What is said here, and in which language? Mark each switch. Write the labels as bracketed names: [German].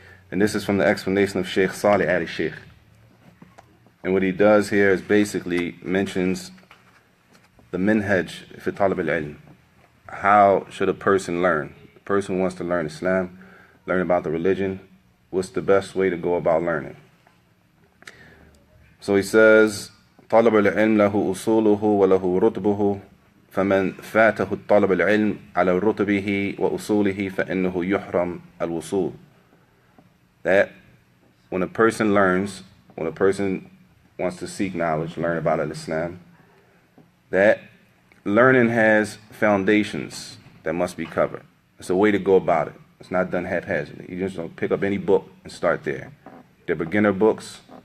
[English] And this is from the explanation of Sheikh Salih Ali Sheikh. And what he does here is basically mentions the minhaj fi talab al-ilm. How should a person learn? The person who wants to learn Islam, learn about the religion, what's the best way to go about learning? So he says, [Arabic] طلب العلم له أصوله وله رتبه فمن فاته الطلب العلم على رتبه وأصوله فإنه يحرم الوصول. [English] That when a person wants to seek knowledge, learn about Islam, that learning has foundations that must be covered. It's a way to go about it. It's not done haphazardly. You just don't pick up any book and start there. They're beginner books.